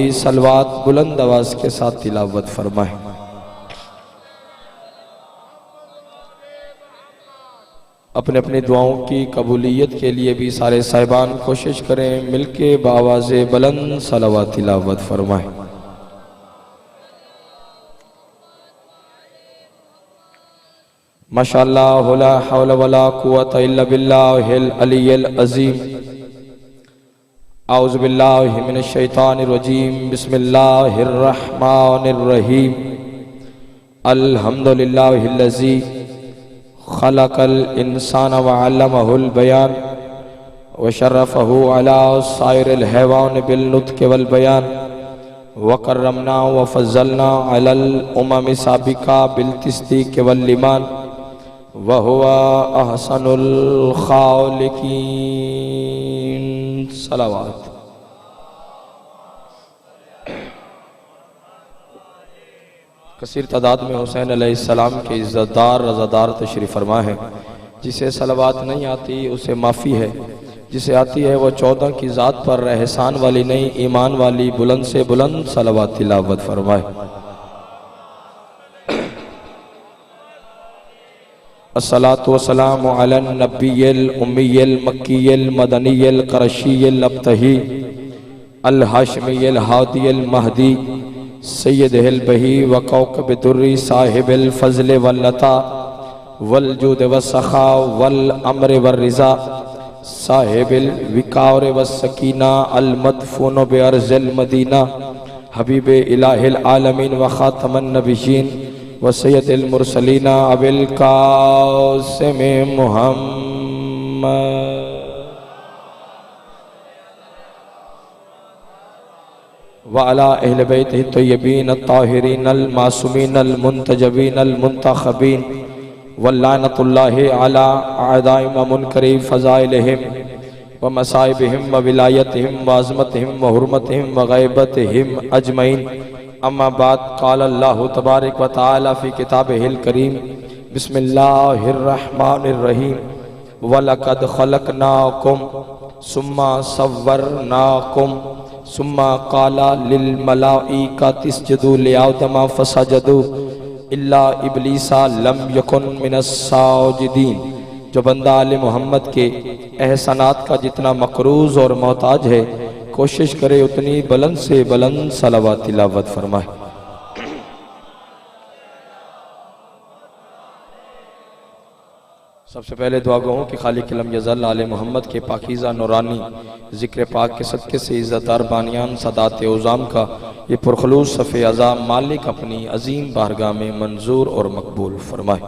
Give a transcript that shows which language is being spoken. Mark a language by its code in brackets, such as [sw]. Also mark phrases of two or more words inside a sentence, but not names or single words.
[ur] صلوات بلند آواز کے ساتھ تلاوت فرمائے۔ اپنے اپنی دعاؤں کی قبولیت کے لیے بھی سارے صاحبان کوشش کریں ملکے باآواز بلند صلوات تلاوت فرمائیں. [ar] ما شاء الله لا حول ولا قوة إلا بالله العلي العظيم. أعوذ بالله من الشيطان الرجيم. بسم الله الرحمن الرحيم. الحمد لله الذي خلق الإنسان وعلمه البيان وشرفه على سائر الحيوان بالنطق والبيان وكرمنا وفضلنا على الأمم سابقة بالتصديق والإيمان وهو أحسن الخالقين. [ur] صلوات. کثیر تعداد میں حسین علیہ السلام کے عزتدار رضادار تشریف فرما ہے. جسے صلوات نہیں آتی اسے معافی ہے، جسے آتی ہے وہ 14 کی ذات پر احسان والی نہیں ایمان والی بلند سے بلند صلوات تلاوت فرمائے. [ar] الصلاة والسلام على النبي الأمي المكي المدني القرشي الأبطحي الهاشمي الهادي المهدي سيد البهي وكوكب دري صاحب الفضل واللطا والجود وسخا والأمر ورضا صاحب الوقار وسكينة المدفون بأرض المدينة حبيب إله العالمين وخاتم النبيين وسيد المرسلين أبي القاسم محمد وعلى أهل بيته الطيبين الطاهرين المعصومين المنتجبين المنتخبين ولعنة الله على أعداء ومنكري فضائلهم ومصائبهم وولايتهم وعظمتهم وحرمتهم وغيبتهم أجمعين. أما بعد قال الله تبارك وتعالى في كتابه الكريم. بسم الله الرحمن الرحيم ولقد خلقناكم ثم صورناكم ثم قال للملائكة اسجدوا لآدم فسجدوا إلا إبليس لم يكن من الساجدين. [ur] جو بندہ آل محمد کے احسانات کا جتنا مقروض اور محتاج ہے کوشش کرے اتنی بلند سے بلند صلوات تلاوت فرمائے. سب سے پہلے دعا گو کہ خالق [ar] لم يزل [ur] آل محمد کے پاکیزہ نورانی ذکر پاک کے صدقے سے عزتدار بانیان سادات عظام کا یہ پرخلوص صف عزا مالک اپنی عظیم بارگاہ میں منظور اور مقبول فرمائے.